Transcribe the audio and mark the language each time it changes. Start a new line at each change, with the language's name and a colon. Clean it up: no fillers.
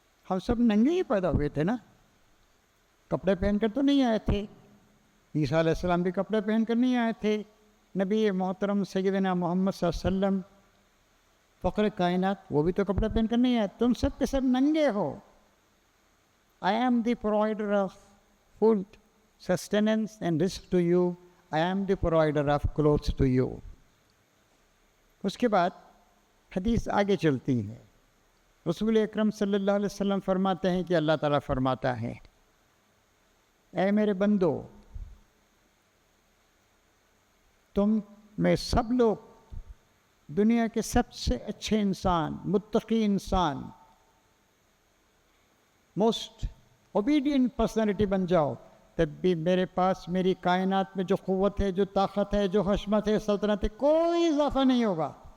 Urdu: ہم سب ننگے ہی پیدا ہوئے تھے نا, کپڑے پہن کر تو نہیں آئے تھے. عیسیٰ علیہ السلام بھی کپڑے پہن کر نہیں آئے تھے. نبی محترم سیدنا محمد صلی اللہ علیہ وسلم فخر کائنات وہ بھی تو کپڑے پہن کر نہیں آئے. تم سب کے سب ننگے ہو.
English: I am the provider of food, sustenance and risk to you. I am the provider of clothes to you.
Urdu: اس کے بعد حدیث آگے چلتی ہے. رسول اکرم صلی اللہ علیہ وسلم فرماتے ہیں کہ اللہ تعالیٰ فرماتا ہے اے میرے بندو تم میں سب لوگ دنیا کے سب سے اچھے انسان, متقی انسان,
English: most obedient personality
Urdu: بن جاؤ, تب بھی میرے پاس میری کائنات میں جو قوت ہے, جو طاقت ہے, جو حشمت ہے, سلطنت ہے, کوئی اضافہ نہیں ہوگا.